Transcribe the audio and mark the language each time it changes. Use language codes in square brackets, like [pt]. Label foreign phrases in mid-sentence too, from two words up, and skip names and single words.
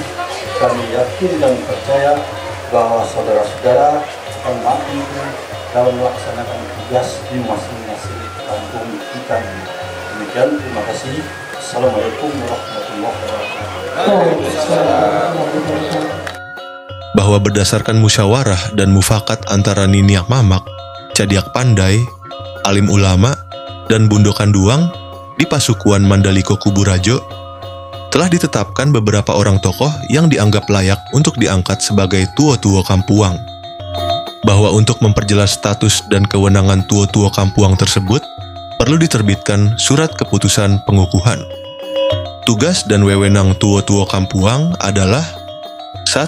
[id] Kami yakin dan percaya bahwa saudara-saudara akan mampu dalam melaksanakan tugas di masing-masing kampung kita. Demikian, terima kasih. [ar] Assalamualaikum warahmatullahi wabarakatuh. [id] Bahwa berdasarkan musyawarah dan mufakat antara [min] Niniak Mamak, Cadiak Pandai, [id] alim ulama, dan [min] Bundokan Duang [id] di Pasukuan Mandaliko Kuburajo, telah ditetapkan beberapa orang tokoh yang dianggap layak untuk diangkat sebagai [min] tuo-tuo Kampuang. [id] Bahwa untuk memperjelas status dan kewenangan [min] tuo-tuo Kampuang [id] tersebut, perlu diterbitkan surat keputusan pengukuhan. Tugas dan wewenang [min] tuo-tuo Kampuang [id] adalah: 1.